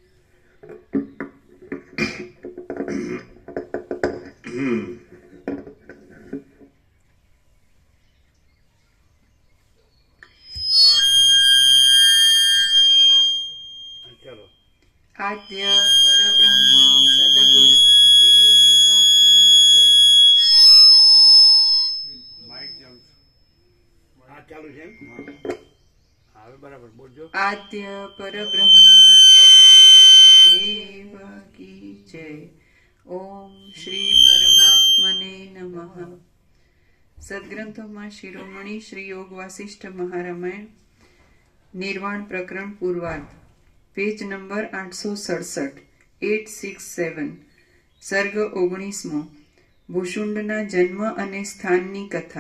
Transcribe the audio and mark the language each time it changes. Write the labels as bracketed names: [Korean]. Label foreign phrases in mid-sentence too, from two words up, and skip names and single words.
[Hindi] चलो. आद्य परब्रह्म सदगुरु देव की जय. [Gujarati] આ ચાલુ છે એમ? હવે બરાબર બોલજો. [Hindi] आद्य परब्रह्म सदगुरु देव की जय. [Sanskrit] ओम श्री परमात्मने नमः. [Gujarati] સદગ્રંથોમાં શિરોમણી શ્રી યોગ વાસિષ્ઠ મહારામાયણ નિર્વાણ પ્રકરણ પૂર્વાર્ધ, પેજ નંબર 867, 867, સર્ગ 19મો. ભૂષુંડના જન્મ અને સ્થાનની કથા.